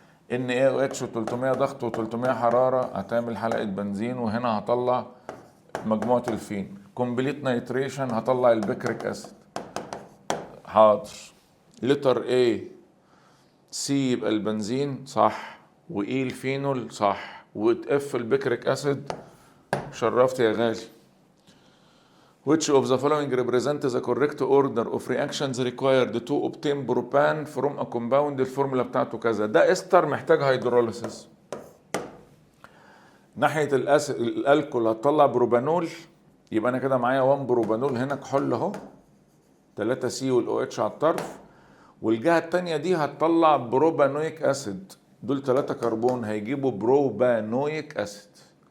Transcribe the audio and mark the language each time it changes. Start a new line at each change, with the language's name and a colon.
Arabic: NaOH و300 ضغط و300 حراره هتعمل حلقه بنزين، وهنا هطلع مجموعه الفين. كومبليت نيتريشن هطلع البكريك اسيد. حاضر. لتر A C يبقى البنزين صح، وE الفينول صح، وF البكريك اسيد. شرفت يا غالي.
English: Which of the following represent the correct order of reactions required to obtain propane from a compound
Arabic: الفورمولا بتاعته كذا. ده استر محتاج هيدروليسيس. ناحية الالكول هتطلع بروبانول، يبقى انا كده معايا 1 بروبانول هنا كحول اهو، 3 سي والأو اتش على الطرف، والجهة التانية دي هتطلع بروبانويك اسيد، دول 3 كربون هيجيبوا بروبانويك اسيد.